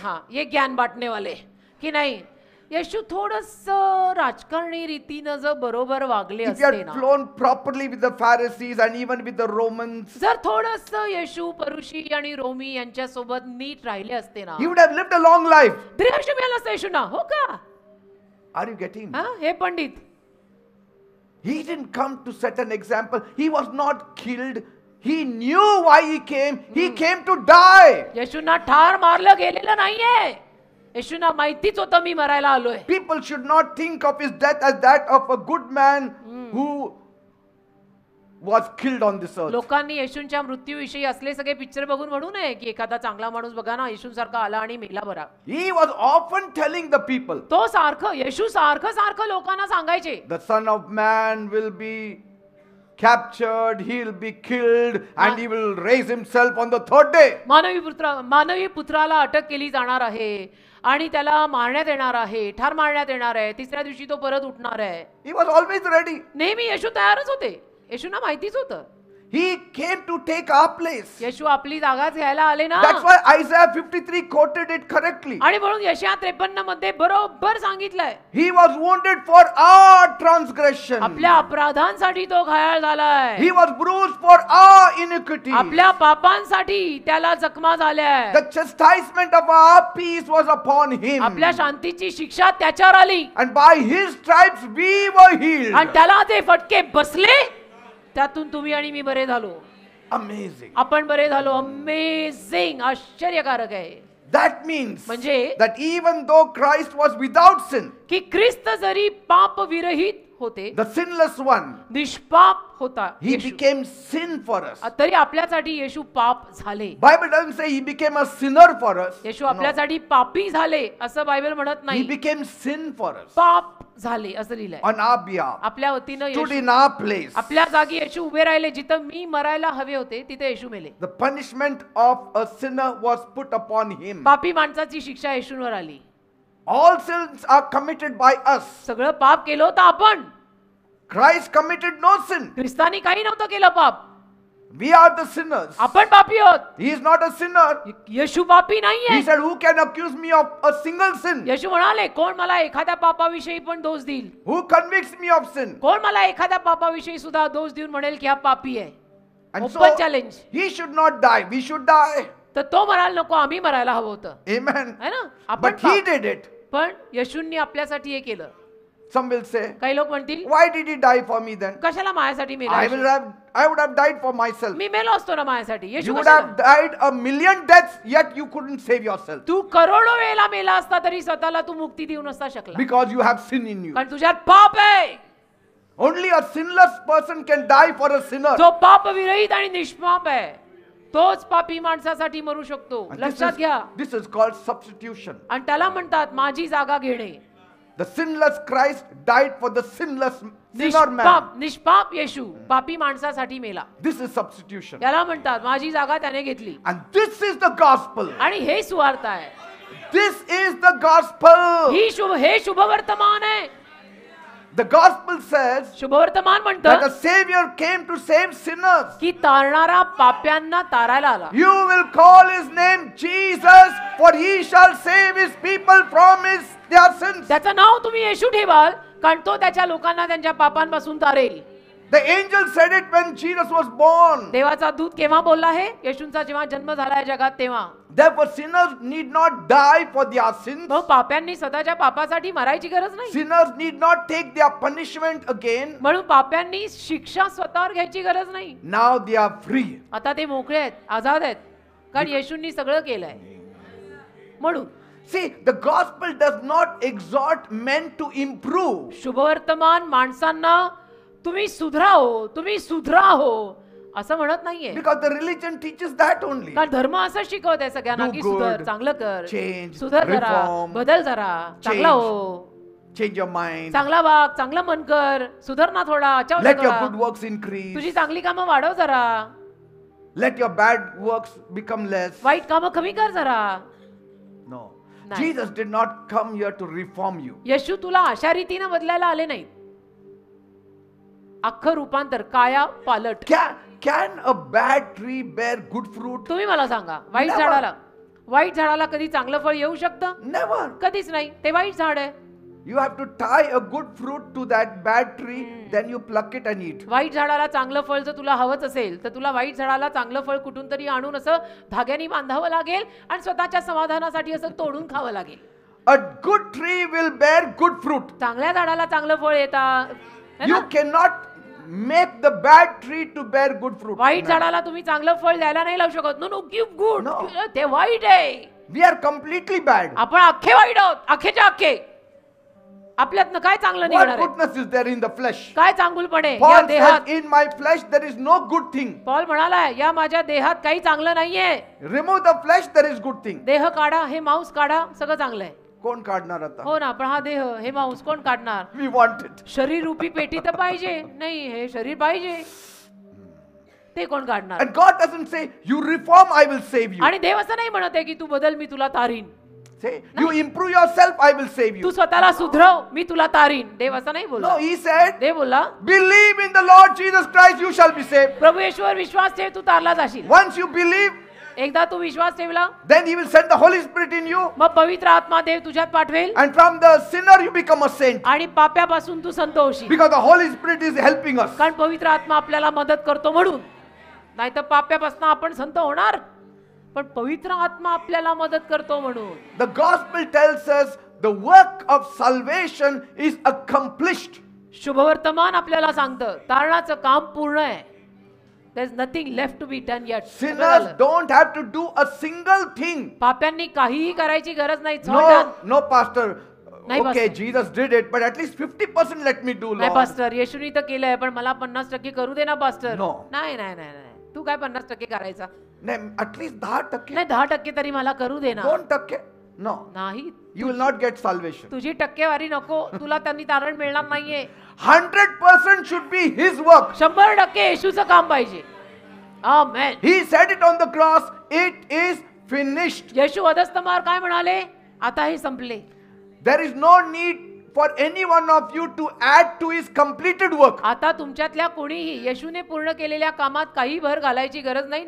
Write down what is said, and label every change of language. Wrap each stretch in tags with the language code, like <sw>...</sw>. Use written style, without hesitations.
<mr>हा ये ज्ञान बांटणे वाले की नाही, येशू थोडस राजकारणी रीतीनं जर बरोबर वागले</mr> <en>If he</en> <mr>असते</mr> <en>had</en> <mr>ना,</mr> <en>flown properly with the Pharisees and even with the Romans,</en> <mr>जर थोडस येशू परुषी आणि रोमी यांच्या सोबत नीट राहिले असते ना,</mr> <en>he would have lived a long life.</en> <mr>दीर्घायुष्य मिळालं असतं येशूंना. हो का?</mr> <en>Are you getting?</en> <mr>हा हे Pandit,</mr> <en>He didn't come to set an example. He was not killed. He knew why he came. He came to die.</en> <mr>येशूंना ठार मारलं गेलेलं नाहीये. येशूंना माहितीच होतं मी मरायला आलोय.</mr> <en>People should not think of his death as that of a good man who was killed on this earth.</en> <mr>लोकांनी येशूंच्या मृत्यूविषयी असले सगळे पिक्चर बघून म्हणू नये की एखादा चांगला माणूस बघा ना येशूंसारखा आला आणि मेला बरा.</mr> <en>He was often telling the people,</en> <mr>तो सारखं येशू सारखं लोकांना सांगायचे,</mr> <en>the Son of Man will be captured, he'll be killed, and he will raise himself on the third day.</en> <mr>मानवी पुत्राला अटक केली जाणार आहे आणि त्याला मारण्यात येणार आहे, ठार मारण्यात येणार आहे, तिसऱ्या दिवशी तो परत उठणार आहे.</mr> <en>He was always ready.</en> <mr>नेहमी येशू तयारच होते. येशूंना माहितीच होतं.</mr> <en>He came to take our place.</en> <mr>येशू आपली जागाच घ्यायला आले ना.</mr> <en>That's why Isaiah 53 quoted it correctly.</en> <mr>आणि म्हणून यशाया 53 मध्ये बरोबर सांगितलंय,</mr> <en>He was wounded for our transgression.</en> <mr>आपल्या अपराधांसाठी तो घायल झालाय,</mr> <en>He was bruised for our iniquity.</en> <mr>आपल्या पापांसाठी त्याला जखमा झाल्या.</mr> <en>The chastisement of our peace was upon him.</en> <mr>आपल्या शांतीची शिक्षा त्याच्यावर आली</mr> <en>And by his stripes we were healed.</en> <mr>आणि त्याला ते फटके बसले, त्यातून तुम्ही आणि मी बरे झालो.</mr> <en>Amazing.</en> <mr>आपण बरे झालो. अमेझिंग, आश्चर्यकारक आहे.</mr> <en>That means</en> <mr>म्हणजे</mr> <en>that even though Christ was without sin,</en> <mr>की ख्रिस्त जरी पाप विरहित होते,</mr> <en>the sinless one,</en> <mr>निष्पाप होता</mr> <en>he</en> <mr>Yeshu,</mr> <en>became sin for us.</en> <mr>तरी आपल्यासाठी येशू पाप झाले.</mr> <en>Bible doesn't say he became a sinner for us.</en> <mr>Yeshu</mr> <en>No.</en> <mr>आपल्यासाठी पापी झाले असं बायबल म्हणत नाही.</mr> <en>became sin for us</en> <mr>पाप झाले असं लिहिलंय.</mr> <en>on our behalf.</en> <mr>आपल्या वतीनं</mr> <en>Stood</en> <mr>Yeshu</mr> <en>in our place.</en> <mr>आपल्या जागी येशू उभे राहिले. जिथं मी मरायला हवे होते तिथे येशू मेले.</mr> <en>The punishment of a sinner was put upon him.</en> <mr>पापी माणसाची शिक्षा येशूंवर आली.</mr> <en>All sins are committed by us.</en> <mr>सगळं पाप केलं होतं आपण.</mr> <en>Christ committed no sin.</en> <mr>ख्रिस्तानी काही नव्हतं केलं पाप.</mr> <en>We are the sinners.</en> <mr>आपण पापी आहोत.</mr> <en>He is not a sinner.</en> <mr>येशू पापी नाहीये.</mr> <en>He said, who can accuse me of a single sin?</en> <mr>येशू म्हणाले, कोण मला एखाद्या पापाविषयी पण दोष देईल?</mr> <en>Who convicts me of sin?</en> <mr>कोण मला एखाद्या पापाविषयी सुद्धा दोष देऊन म्हणेल की हा पापी आहे?</mr> <en>And so open challenge. he should not die. We should die.</en> <mr>तर तो मरायला नको, आम्ही मरायला हवं होतं.</mr> <en>Amen.</en> <hi>है ना?</hi> <mr>आपण</mr> <en>But he did it.</en> <mr>पण येशूंनी आपल्यासाठी हे केलं.</mr> <en>Some will say,</en> <mr>काही लोक म्हणतील,</mr> <en>why did he die for me then?</en> <mr>कशाला माझ्यासाठी मेला?</mr> <en>I would have died for myself.</en> <mr>मी मेलो असतो ना माझ्यासाठी.</mr> <en>You</en> <mr>येशू</mr> <en>would</en> <mr>कशाला?</mr> <en>have died a million deaths, yet you couldn't save yourself.</en> <mr>तू करोडो वेळेला मेला असता तरी स्वतःला तू मुक्ती देऊ नसता शकला.</mr> <en>Because you have sin in you.</en> <mr>कारण तुझ्यात पाप आहे.</mr> <en>Only a sinless person can die for a sinner.</en> <mr>जो पाप विरहित आणि निष्पाप आहे तोच पापी माणसासाठी मरू शकतो.</mr> <en>And</en> <mr>लक्षात घ्या.</mr> <en>this is called substitution.</en> <mr>आणि त्याला म्हणतात माझी जागा घेणे.</mr> <en>The sinless Christ died for the sinless sinner man.</en> <mr>निष्पाप येशू पापी माणसासाठी मेला.</mr> <en>This is substitution.</en> <mr>त्याला म्हणतात माझी जागा त्याने घेतली.</mr> <en>And this is the gospel.</en> <mr>आणि हे सुवार्ता आहे.</mr> <en>This is the gospel.</en> <mr>हे शुभवर्तमान आहे.</mr> <en>The gospel says</en> <mr>शुभवर्तमान</mr> <en>that</en> <mr>म्हणतं</mr> <en>a savior came to save sinners.</en> <mr>की तारणारा पाप्यांना तारायला आला.</mr> <en>You will call his name Jesus, for he shall save his people from their sins.</en> <mr>त्याचं नाव तुम्ही येशू ठेवाल कारण तो त्याच्या लोकांना त्यांच्या पापांपासून तारेल.</mr> <en>The angel said it when Jesus was born.</en> <mr>देवाचा दूत केव्हा बोलला आहे? येशूंचा जेव्हा जन्म झाला जगात तेव्हा.</mr> <en>Therefore sinners need not die for their sins.</en> <mr>मग पाप्यांनी स्वतःच्या पापासाठी मरायची गरज नाही.</mr> <en>Sinners need not take their punishment again.</en> <mr>म्हणून पाप्यांनी शिक्षा स्वतःवर घ्यायची गरज नाही.</mr> <en>Now they are free.</en> <mr>आता ते मोकळे आहेत, आझाद आहेत. कारण येशूंनी सगळं केलंय म्हणून.</mr> <en>See, the gospel does not exhort men to improve.</en> <mr>शुभवर्तमान माणसांना तुम्ही सुधरा हो असं म्हणत नाहीये.</mr> <en>Because the religion teaches that only.</en> <mr>कारण धर्म असं शिकवत आहे सगळ्यांना</mr> <en>Do</en> <mr>की</mr> <en>good,</en> <mr>सुधर, चांगलं कर,</mr> <en>change,</en> <mr>सुधर जरा,</mr> <en>reform,</en> <mr>बदल जरा, चांगला हो,</mr> <en>Change your mind.</en> <mr>चांगला वाग, चांगलं मन कर, सुधर ना थोडा, अच्छा</mr> <en>Let your good works increase.</en> <mr>तुझी चांगली कामं वाढव जरा,</mr> <en>Let your bad works become less.</en> <mr>वाईट कामं कमी कर जरा.</mr> <en>No.</en> <mr>नाही.</mr> <en>Jesus did not come here to reform you.</en> <mr>येशू तुला अशा रीतीने बदलायला आले नाहीत. अख्खं रूपांतर, काया पालट.</mr> <en>Can a bad tree bear good fruit?</en> <mr>तुम्ही मला सांगा, वाईट झाडाला कधी चांगलं फळ येऊ शकतं?</mr> <en>Never.</en> <mr>कधीच नाही. ते वाईट झाड आहे.</mr> <en>You have to tie a good fruit to that bad tree, then you pluck it and eat.</en> <mr>वाईट झाडाला चांगलं फळ जर तुला हवंच असेल तर तुला वाईट झाडाला चांगलं फळ कुठून तरी आणून असं धाग्याने बांधावं लागेल आणि स्वतःच्या समाधानासाठी असं तोडून खावं लागेल.</mr> <en>A good tree will bear good fruit.</en> <mr>चांगल्या झाडाला चांगलं फळ येतं.</mr> <en>You cannot make the bad tree to bear good fruit.</en> <mr>वाईट झाडाला तुम्ही चांगलं फळ द्यायला नाही लावू शकत.</mr> <en>No give good. No.</en> <mr>ते वाईट आहे.</mr> <en>We are completely bad.</en> <mr>आपण अख्खे वाईट आहोत, अख्खेच्या अख्खे. आपल्यातनं काय चांगलं</mr> <en>What</en> <mr>निघणार आहे?</mr> <en>goodness is there in the flesh?</en> <mr>काय चांगुलपणे या</mr> <en>Paul</en> <mr>देहात?</mr> <en>says, in my flesh there is no good thing.</en> <mr>Paul म्हणाला या माझ्या देहात काही चांगलं नाहीये.</mr> <en>Remove the flesh, there is good thing.</en> <mr>देह काढा, हे मांस काढा, सगळं चांगलं आहे. कोण काढणार आता? हो ना, पण हा देह, हे मांस कोण काढणार?</mr> <en>We want it.</en> <mr>शरीर रूपी पेटी तर पाहिजे. नाही, हे शरीर पाहिजे, ते कोण काढणार?</mr> <en>And God doesn't say, you reform, I will save you.</en> <mr>आणि देव असं नाही म्हणत आहे की तू बदल, मी तुला तारीन.</mr> <en>Say, you improve yourself, I will save</en> <mr>Tu</mr> <en>you.</en> <mr>स्वतःला सुधरव, मी तुला तारीन. देव असं नाही बोलला.</mr> <en>No, he said,</en> <mr>देव बोलला</mr> <en>believe in the Lord Jesus Christ, you shall be saved.</en> <mr>प्रभू येशूवर विश्वास ठेव, तू तारला जाशील.</mr> <en>Once you believe,</en> <mr>एकदा तू विश्वास ठेवला,</mr> <en>then he will send the Holy Spirit in you.</en> <mr>मग पवित्र आत्मा देव तुझ्यात पाठवेल</mr> <en>And from the sinner, you become a saint.</en> <mr>आणि पाप्यापासून तू संत होशील.</mr> <en>Because the Holy Spirit is helping us.</en> <mr>कारण पवित्र आत्मा आपल्याला मदत करतो म्हणून. नाही तर पाप्यापासून आपण संत होणार, पण पवित्र आत्मा आपल्याला मदत करतो म्हणून.</mr> <en>The gospel tells us the work of salvation is accomplished.</en> <mr>शुभवर्तमान आपल्याला सांगतं तारणाचं काम पूर्ण आहे.</mr> <en>There is nothing left to be done yet. Sinners don't have to do a single thing.</en> <mr>पाप्यांनी काहीही करायची गरज नाही.</mr> <en>No, pastor.</en> <mr>नाही,</mr> <en>Okay, pastor. Jesus did it, but at least 50% let me do,</en> <mr>नाही</mr> <en>Lord.</en> <mr>पास्टर, येशूनी तर केलंय, पण मला 50% करू दे ना पास्टर.</mr> <en>No.</en> <mr>नाही नाही नाही नाही, तू काय 50% करायचा? नाही,</mr> <en>at least 10%.</en> <mr>नाही, 10% तरी मला करू दे ना.</mr> <en>2%. No.</en> <mr>नाही,</mr> <en>You will not get salvation.</en> <mr>तुझी टक्केवारी नको, तुला त्यांनी तारण मिळणार नाहीये.</mr> <en>100% should be his work.</en> <mr>100% येशूचं काम पाहिजे. आमेन.</mr> <en>He said it on the cross, it is finished.</en> <mr>येशू अधस्तंभावर काय म्हणाले? आता हे संपले.</mr> <en>There is no need for any one of you to add to his completed work.</en> <mr>आता तुमच्यातल्या कोणीही येशूने पूर्ण केलेल्या कामात काही भर घालायची गरज नाही.</mr>